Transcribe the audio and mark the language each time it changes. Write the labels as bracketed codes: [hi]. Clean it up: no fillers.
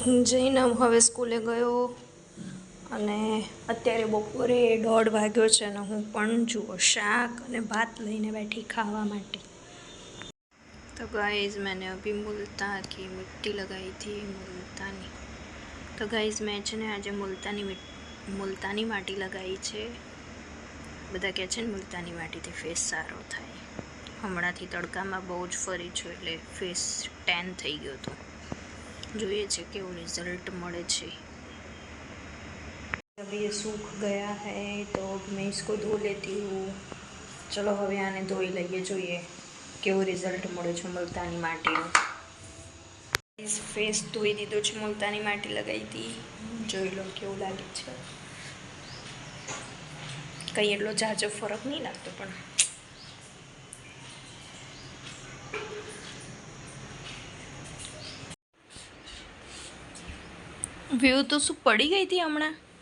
[gu] જઈને હવે સ્કૂલે ગયો અને અત્યારે બપોરે 1:30 વાગ્યો છે અને હું પણ જુઓ શાક અને ભાત લઈને બેઠી ખાવા માટે. [hi] तो गाइस मैंने अभी मुल्तान की मिट्टी लगाई थी मुल्तानी. तो गाइस मैं [gu] છે ને આજે મુલતાની માટી લગાવી છે. બધા કહે છે ને મુલતાની માટીથી ફેસ સારો થાય. હમણાંથી તડકામાં બહુ જ ફરી છું એટલે ફેસ ટેન થઈ ગયો હતો. જોઈએ છે કેવું રિઝલ્ટ મળે છે. [hi] अभी ये सूख गया है तो अब मैं इसको धो लेती हूँ. [gu] चलो હવે આને ધોઈ લઈએ, જોઈએ કેવું રિઝલ્ટ મળે છે મુલતાની માટીનું. ફેસ ધોઈ દીધો છે, મુલતાની માટી લગાવી હતી. જોઈ લો કેવું લાગે છે. કંઈ એટલો ઝાઝો ફરક નહીં લાગતો પણ વ્યૂ તો શું પડી ગઈ હતી હમણાં.